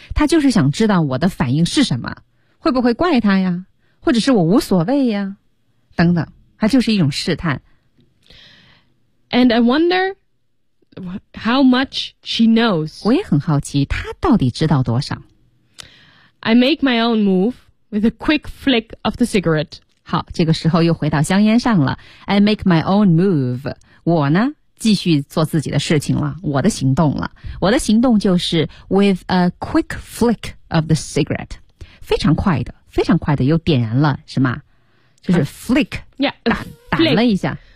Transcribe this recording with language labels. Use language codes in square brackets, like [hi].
[zh] 他就是想知道我的反应是什么，会不会怪他呀，或者是我无所谓呀，等等，他就是一种试探。 [en] And I wonder. How much she knows? [zh] 我也很好奇，她到底知道多少？ [en] I make my own move with a quick flick of the cigarette. [zh] 好，这个时候又回到香烟上了。 [en] I make my own move. [zh] 我呢，继续做自己的事情了，我的行动了。我的行动就是 [en] with a quick flick of the cigarette. [zh] 非常快的，非常快的又点燃了，是吗？就是 flick. [en] Yeah, [zh] flick. 打了一下。